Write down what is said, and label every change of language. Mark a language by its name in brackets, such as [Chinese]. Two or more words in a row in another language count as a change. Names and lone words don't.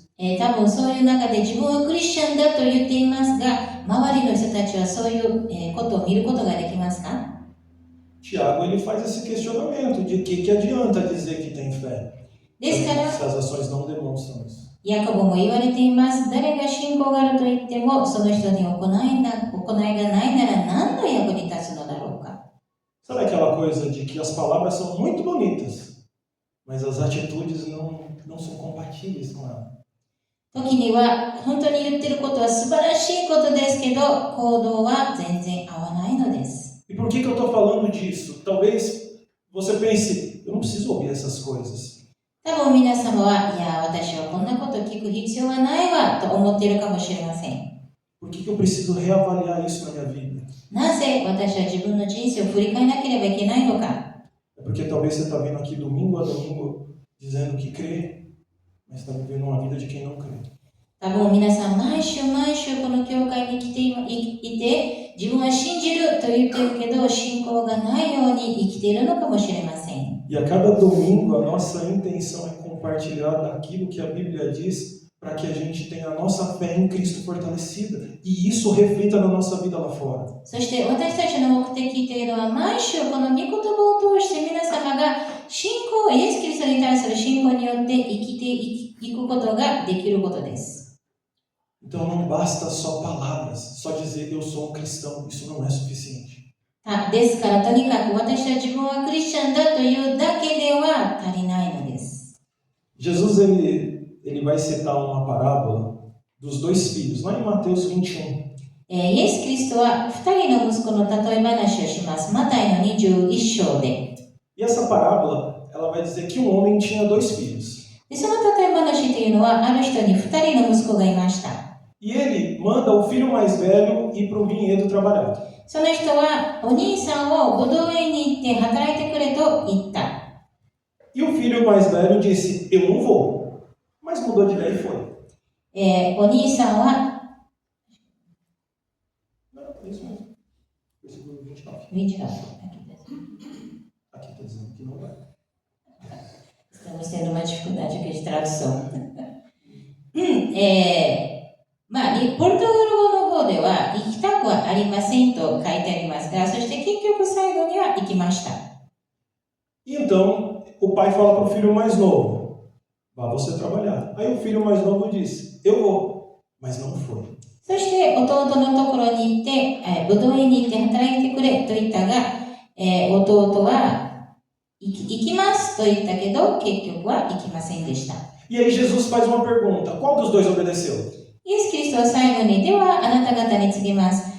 [Japanese] 多分そういう中で自分はクリスチャンだと言っていますが、周りの人たちはそういうことを見ることができますか？ [Portuguese] Tiago ele faz esse questionamento de que adianta dizer que tem fé se as ações não demonstram isso. [Japanese] ヤコブも言われています。誰が信仰があると言っても、その人に行いがないなら何の役に立つのだろうか。 [Portuguese] Sabe aquela coisa de que as palavras são muito bonitas, mas as atitudes não são compatíveis com ela? [Japanese] 時には本当に言ってることは素晴らしいことですけど、行動は全然合わないのです。 [Portuguese] E por que eu estou falando disso? Talvez você pense, eu não preciso ouvir essas coisas. [Japanese] 多分皆様は、いや、私はこんなこと聞く必要はないわと思っているかもしれません。 [Portuguese] Por que eu preciso reavaliar isso na minha vida? [Japanese] なぜ私は自分の人生を振り返らなければいけないのか。 [Portuguese] É porque talvez você está vindo aqui domingo a domingo dizendo que crê, mas está vivendo uma vida de quem não crê. [Japanese] 多分皆さん毎週毎週この教会に来ていて、自分は信じると言ってるけど、信仰がないように生きているのかもしれません。 [Portuguese] E a cada domingo a nossa intenção é compartilhar daquilo que a Bíblia diz para que a gente tenha a nossa fé em Cristo fortalecida e isso reflita na nossa vida lá fora. [Japanese] そして私たちの目的というのは、毎週この御言葉を通して皆様が信仰、イエス・キリストに対する信仰によって生きていくことができることです。 [Portuguese] Então não basta só palavras, só dizer eu sou um cristão, isso não é suficiente. [Japanese] ですからとにかく私は自分はクリスチャンだというだけでは足りないのです。 [Portuguese] Jesus ele vai citar uma parábola dos dois filhos, lá em Mateus 21. [Japanese] イエス・キリストは2人の息子の例え話をします。マタイの21章で。 [Portuguese] E essa parábola, ela vai dizer que um homem tinha dois filhos. [Japanese] でその例え話というのは、ある人に2人の息子がいました。 [Portuguese] E ele manda o filho mais velho ir para o vinhedo trabalhar. [Japanese] その人はお兄さんをブドウ園に行って働いてくれと言った。 [Portuguese] E o filho mais velho disse, eu não vou. Mas mudou de ideia e foi. [Japanese] お兄さんは [Portuguese] Não, é isso mesmo. Versículo 29. 29. Aqui está dizendo que não vai. Estamos tendo uma dificuldade aqui de tradução. [Japanese] ポルトガル語の方では行きたくはありませんと書いてありますが、そして結局最後には行きました。 [Portuguese] E então o pai fala para o filho mais novo, vá você trabalhar. Aí o filho mais novo disse, eu vou, mas não foi. [Japanese] そして弟のところに行って、ブドウ園に行って働いてくれと言ったが、弟は行きますと言ったけど、結局は行きませんでした。 [Portuguese] E aí Jesus faz uma pergunta, qual dos dois obedeceu? [Japanese] イエス・キリストは最後に、ではあなた方に告げます。